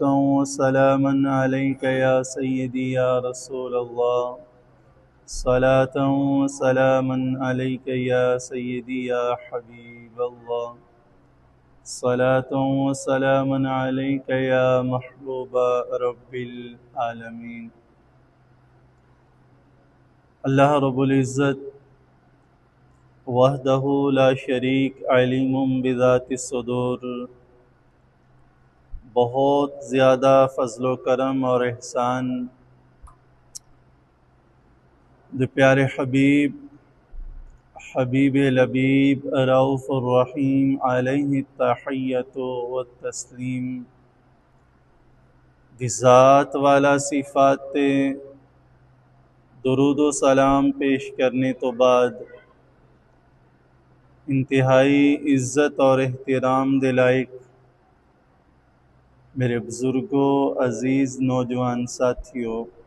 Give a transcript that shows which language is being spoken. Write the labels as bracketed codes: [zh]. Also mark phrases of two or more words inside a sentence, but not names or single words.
[ar] وسلاما عليك يا سيدي يا رسول الله صلاة وسلاما عليك يا سيدي يا حبيب الله صلاة وسلاما عليك يا محبوب رب العالمين الله رب العزة وحده لا شريك عليم بذات صدور [pa] بہت زیادہ فضل کرم اور احسان دے پیارے حبیب لبیب رؤف الرحیم [ar] عليه التحية والتسليم [pa] دی ذات والا صفات درود و سلام پیش کرنے تو بعد انتہائی عزت اور احترام دے لائق میرے بزرگوں عزیز نوجوان ساتھیوں